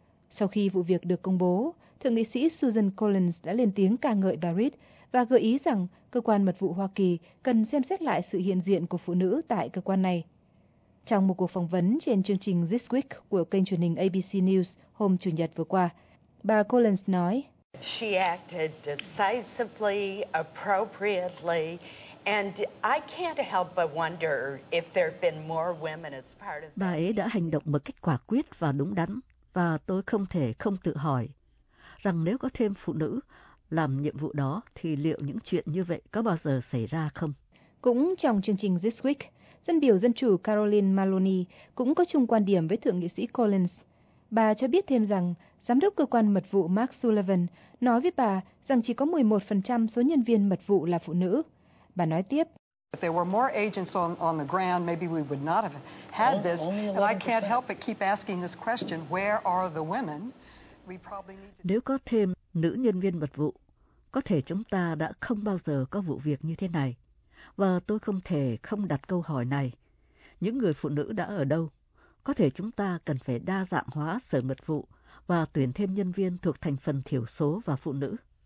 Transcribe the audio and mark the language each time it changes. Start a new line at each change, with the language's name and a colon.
Vietnamese: Sau khi vụ việc được công bố, Thượng nghị sĩ Susan Collins đã lên tiếng ca ngợi bà Reed và gợi ý rằng cơ quan mật vụ Hoa Kỳ cần xem xét lại sự hiện diện của phụ nữ tại cơ quan này. Trong một cuộc phỏng vấn trên chương trình This Week của kênh truyền hình ABC News hôm Chủ nhật vừa qua, bà Collins nói:
English: She acted decisively, appropriately, and I can't help but wonder if there have been more women as part of that.
Vietnamese: Bà ấy đã hành động một cách quả quyết và đúng đắn, và tôi không thể không tự hỏi rằng nếu có thêm phụ nữ làm nhiệm vụ đó thì liệu những chuyện như vậy có bao giờ xảy ra không? Cũng trong chương trình This Week, dân biểu Dân Chủ Caroline Maloney cũng có chung quan điểm với Thượng nghị sĩ Collins. Bà cho biết thêm rằng Giám đốc Cơ quan Mật vụ Mark Sullivan nói với bà rằng chỉ có 11% số nhân viên mật vụ là phụ nữ. Bà nói tiếp:
English: If there were more agents on the ground, maybe we would not have had this. And I can't help but keep asking this question: Where are the women? We probably need to...
Vietnamese: Nếu có thêm nữ nhân viên mật vụ, có thể chúng ta đã không bao giờ có vụ việc như thế này. Và tôi không thể không đặt câu hỏi này: Những người phụ nữ đã ở đâu? Có thể chúng ta cần phải đa dạng hóa sở mật vụ và tuyển thêm nhân viên thuộc thành phần thiểu số và phụ nữ.